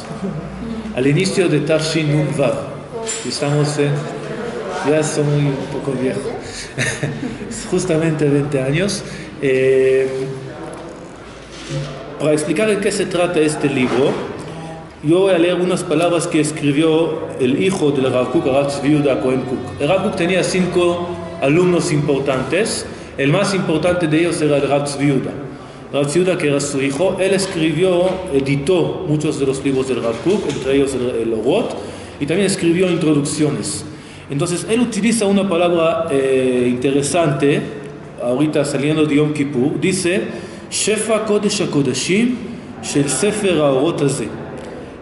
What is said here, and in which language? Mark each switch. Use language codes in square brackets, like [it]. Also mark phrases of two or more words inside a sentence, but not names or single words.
[es] Al inicio de Tarshin Nun Vav. Estamos ya soy un poco viejo. Justamente 20 años. Para explicar de qué se trata este libro, yo voy a leer unas palabras que escribió el hijo del Rav Kook, Rav Tzvi Yehuda Cohen Kook. El Rav Kook tenía 5 alumnos importantes. El más importante de ellos era el Rav Tzvi Yehuda. Rav Tzvi Yehuda, que era su hijo, él editó muchos de los libros del Rav Kook, entre ellos el Orot, y también escribió introducciones. Entonces él utiliza una palabra interesante, ahorita saliendo de Yom Kippur, dice [he] שפע קודש הקודשים של ספר האורות הזה.